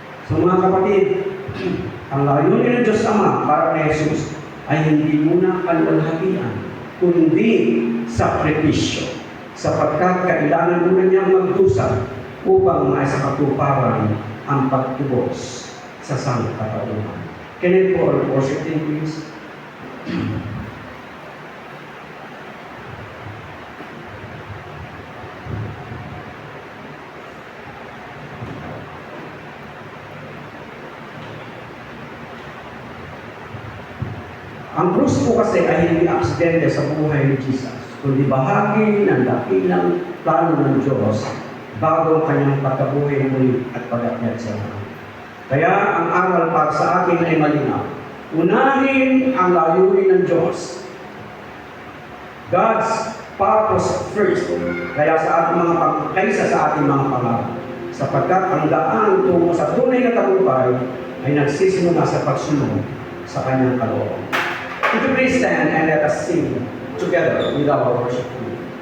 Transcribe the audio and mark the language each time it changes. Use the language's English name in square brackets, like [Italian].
[Filipino] So mga kapatid, ang layunin ng Diyos Ama para kay Jesus ay hindi muna kalwalhatian, kundi sakripisyo, sapagkat kailangan muna niyang magdusa upang maisa katuparan ang pagtubos sa sangkatauhan. [English] Can I call worship team, please? [Filipino] Ang krus po kasi ay hindi aksidente sa buhay ni Jesus, kundi bahagi ng dakilang plano ng Diyos bago ang kanyang pagkabuhay muli at pag-akyat sa langit. Kaya ang aral para sa akin ay malinaw. Unahin ang layunin ng Diyos. [English] God's purpose first. [Filipino] Kaya sa ating kaysa sa ating mga pangarap. Sapagkat ang daan tungo sa tunay na tagumpay ay nagsisimula sa pagsunod sa kanyang kalooban. [English] Would you please stand and let us sing together with our worship team.